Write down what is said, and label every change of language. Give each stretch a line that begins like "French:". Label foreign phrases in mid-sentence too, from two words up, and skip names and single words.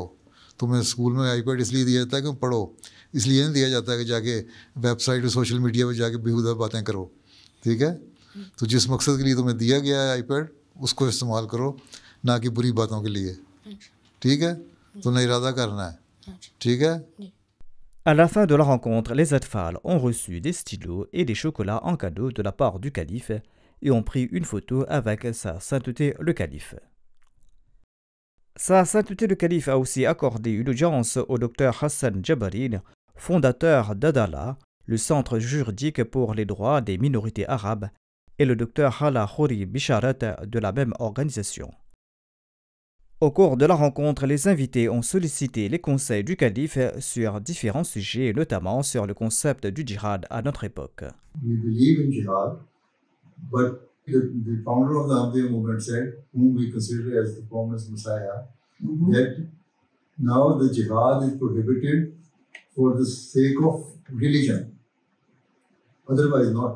Urdu: تمہیں اسکول میں آئی پیڈ اس لیے دیا جاتا ہے کہ پڑھو، اس لیے نہیں دیا جاتا ہے کہ جا کے ویب سائٹ اور
English: social media
Urdu: پہ جا کے بیہودہ باتیں کرو، ٹھیک ہے. تو جس مقصد کے لیے تمہیں دیا گیا ہے آئی پیڈ اس کو استعمال کرو، نہ کہ بری باتوں کے لیے، ٹھیک ہے. تم نے ارادہ کرنا ہے، ٹھیک ہے.
French: À la fin de la rencontre, les Atfal ont reçu des stylos et des chocolats en cadeau de la part du calife et ont pris une photo avec Sa Sainteté le Calife. Sa Sainteté le Calife a aussi accordé une audience au docteur Hassan Jabaril, fondateur d'Adala, le centre juridique pour les droits des minorités arabes, et le docteur Hala Khouri Bisharat de la même organisation. Au cours de la rencontre, les invités ont sollicité les conseils du calife sur différents sujets, notamment sur le concept du djihad à notre époque.
English: We believe in jihad, but the founder of the Ahmadiyya movement said, whom we consider as the promised Messiah, that now the jihad is prohibited for the sake of religion, otherwise not.